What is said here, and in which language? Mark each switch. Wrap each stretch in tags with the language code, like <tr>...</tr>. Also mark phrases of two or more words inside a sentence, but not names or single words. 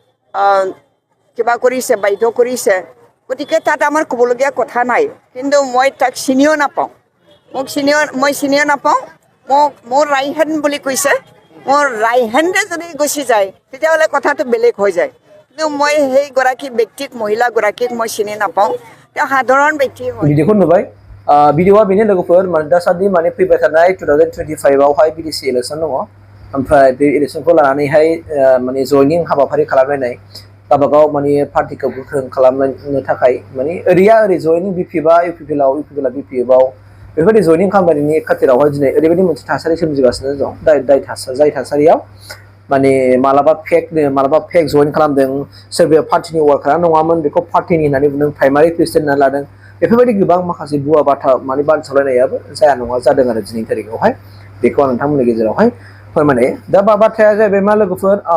<as>কিবা কৰিছে বাধ্য কৰিছে গতিকে তাত আমাৰ ক'বলগীয়া কথা নাই কিন্তু মই তাক চিনিও নাপাওঁ মই চিনিও নাপাওঁ মোৰ</as> <en>right hand</en> <as>বুলি কৈছে মোৰ</as> <en>right hand</en> <as>যদি গুচি যায় তেতিয়াহ'লে কথাটো বেলেগ হৈ যায় কিন্তু মই সেইগৰাকী ব্যক্তিক মহিলাগৰাকীক মই চিনি নাপাওঁ তেওঁ সাধাৰণ ব্যক্তি হয়</as> <brx>भिडिअखौ नुबाय भिडिअआ बेनो लोगोफोर दासान्दि माने फैबाय थानाय 2025 आवहाय बिडिसि इलेक्सन दङ ओमफ्राय बे इलेक्सनखौ लानानैहाय माने जयनिं हाबाफारि खालामलायनाय गावबागाव माने पार्टिखौ गोख्रों खालामनो थाखाय माने ओरैया ओरै जयनिं बिपिएफआ UPPL बिपिएफआव बेफोरबायदि जयनिं खालामनायनि खाथिरावहाय दिनै ओरैबायदि मोनसे थासारि सोमजिगासिनो दं जाय थासारियाव माने मालाबा फेक जयन खालामदों सोरबाया पार्टिनि वार्कारा नङामोन बेखौ पार्टिनि होननानै बुंदों</brx> <en>primary president</en> <brx>होननानै लादों बेफोरबायदि गोबां माखासे बुवा बाथा माने बानसावलायनायाबो जाया नङा जादों आरो दिनैनि तारिखआवहाय बेखौ आं नोंथांमोननि गेजेरावहाय फोरमायनो दा बाथ्राया जाहैबाय मा लोगोफोर</brx>